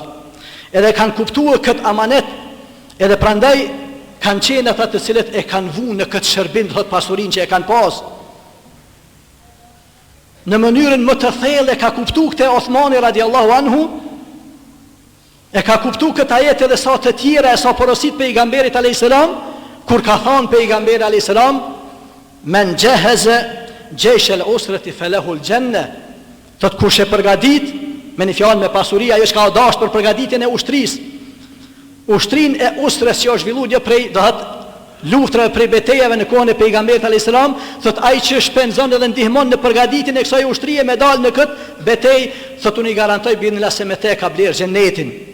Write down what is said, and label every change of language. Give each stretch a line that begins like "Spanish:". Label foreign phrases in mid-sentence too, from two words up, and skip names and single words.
Albanian: Edhe kanë kuptuar këtë amanet, edhe prandaj kanë qenë ata të cilët e kanë vënë në këtë shërbim të pasurinë që e kanë pas. Në mënyrën më të thellë ka kuptuar këtë Uthmani
Arabic: رضي الله عنه,
Albanian: e ka kuptuar këtë ajet edhe sa të tjera e sa porosit pejgamberit
Arabic: عليه السلام,
Albanian: kur ka thënë pejgamberi
Arabic: عليه السلام, من جهز جيش العسرة فله الجنة.
Albanian: Të kush e përgatit me një fjalë me pasuri, ajo që ka dashur për përgatitjen e ushtrisë. Ushtrinë e usrës që është zhvilluar jo prej luftrave prej betejave në kohën e pejgamberit
Arabic: عليه السلام,
Albanian: thot ai që shpenzon edhe ndihmon në përgatitjen e kësaj ushtrie me dal në këtë betejë, thot unë i garantoj binillah se me te ka bler xhenetin.